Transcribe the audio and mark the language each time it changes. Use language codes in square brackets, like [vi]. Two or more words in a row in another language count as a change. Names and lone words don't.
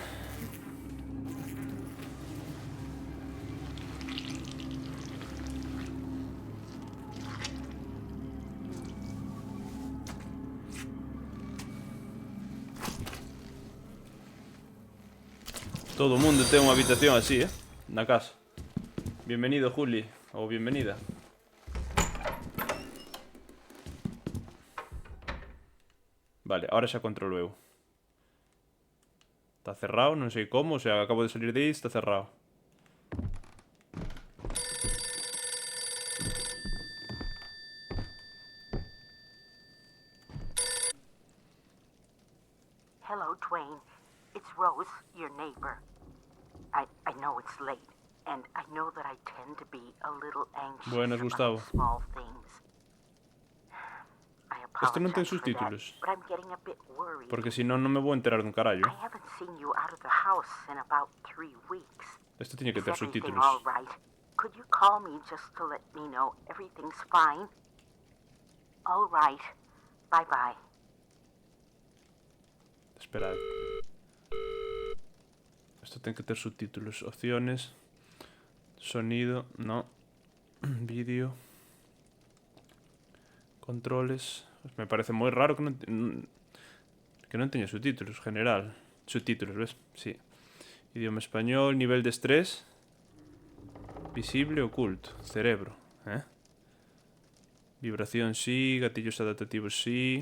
[gl] Todo o mundo ten unha habitación así, na casa. [es] Bienvenido, Juli. Ou bienvenida. [gl] Vale, ahora xa controlo eu. Está cerrado, non sei como, [es] o sea, [gl] acabo de salir de aí, está cerrado. [en] Hello, Dwayne. It's Rose, your neighbor. I know it's late, and I know that I tend to be a little anxious [es] Buenas, Gustavo. [en] about small things. I [gl] Este non ten [en] apologize for that, [gl] subtítulos, [en] but I'm getting a bit worried. [gl] porque si non, non me vou enterar dun carallo. [en] I haven't seen you out of the house in about 3 weeks. [gl] Este tiña que [en] Is [gl] ter [en] everything [gl] subtítulos. [en] all right? Could you call me just to let me know everything's fine? All right. Bye-bye. [es] Esperad. [gl] Esto ten que ter subtítulos. [es] Opciones. Sonido. No. Vídeo. Controles. [gl] Me parece moi raro que non teña subtítulos. [es] General. Subtítulos, ves? Sí. Idioma español. Nivel de estrés. Visible, oculto. Cerebro. Vibración sí. Gatillos adaptativos sí.